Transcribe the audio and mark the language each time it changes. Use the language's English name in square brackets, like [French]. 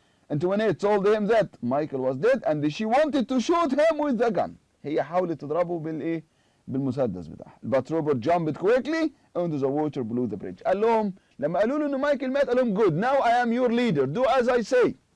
[English] Antoinette told him that Michael was dead and she wanted to shoot him with the gun. [Arabic] هي حاولت تضربه بالمسدس بتاعها. [English] But Robert jumped quickly into the water below the bridge. [Arabic] قال لهم لما قالوا له ان مايكل مات قال لهم [English] good, now I am your leader, do as I say.